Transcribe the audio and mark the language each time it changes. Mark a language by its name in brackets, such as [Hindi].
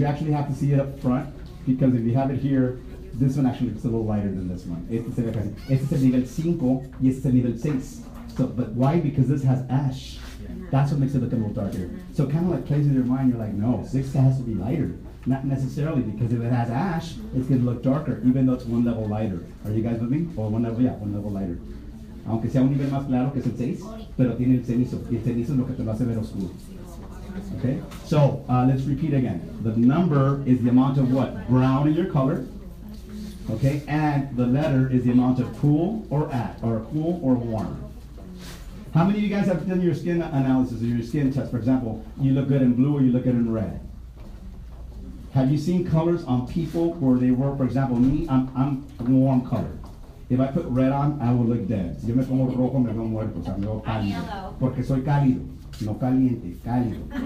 [English] But you actually have to see it up front, because if you have it here, this one actually looks a little lighter than this one. [Spanish] Este es el nivel 5 y este es el nivel 6. [English] So, but why? Because this has ash. That's what makes it look a little darker. So it kind of like plays in your mind, you're like, no, 6 has to be lighter. Not necessarily, because if it has ash, it's going to look darker, even though it's one level lighter. Are you guys with me? Or one level lighter. [Spanish] Aunque sea un nivel más claro que es el 6, pero tiene el cenizo. Y el cenizo es lo que te lo hace ver oscuro. [English] Okay? So, let's repeat again. The number is the amount of what? Brown in your color. Okay? And the letter is the amount of cool or cool or warm. How many of you guys have done your skin analysis or your skin test? For example, you look good in blue or you look good in red. Have you seen colors on people where they were, for example, me, I'm warm colored. If I put red on, I will look dead. [Spanish] Si yo me pongo rojo, me veo muerto, o sea, me veo cálido. Porque soy cálido, no caliente, cálido.